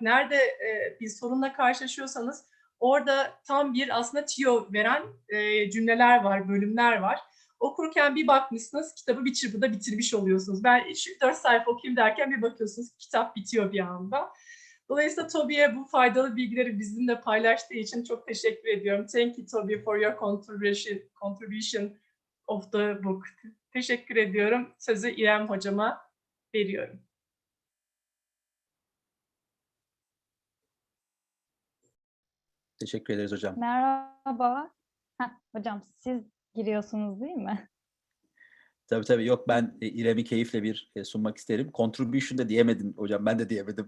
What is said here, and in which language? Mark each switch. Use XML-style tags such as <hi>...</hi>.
<tr>Nerede bir sorunla karşılaşıyorsanız orada tam bir aslında tiyo veren cümleler var, bölümler var. Okurken bir bakmışsınız, kitabı bir çırpıda bitirmiş oluyorsunuz. Ben 4 sayfa okuyayım derken bir bakıyorsunuz, kitap bitiyor bir anda. Dolayısıyla Toby'ye bu faydalı bilgileri bizimle paylaştığı için çok teşekkür ediyorum.</tr> <en>Thank you Toby for your contribution of the book.</en> <tr>Teşekkür ediyorum. Sözü İrem hocama veriyorum. Teşekkür ederiz hocam. Merhaba. Hocam siz giriyorsunuz değil mi? Tabii yok ben İrem'i keyifle sunmak isterim. Contribution da diyemedim hocam. Ben de diyemedim.</tr>